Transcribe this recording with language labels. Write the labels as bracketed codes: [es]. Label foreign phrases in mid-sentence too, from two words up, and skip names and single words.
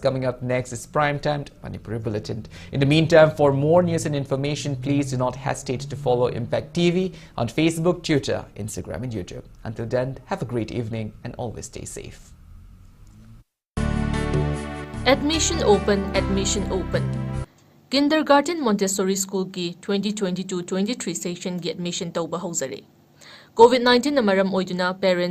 [en] Coming up next is Primetime Manipuri Bulletin. In the meantime, for more news and information, please do not hesitate to follow Impact TV on Facebook, Twitter, Instagram and YouTube. Until then, have a great evening and always stay safe. Admission open, admission open. [mni] Kindergarten Montessori School ki 2022-23 session ki admission tauba hauzare. COVID-19 na maram oiduna parents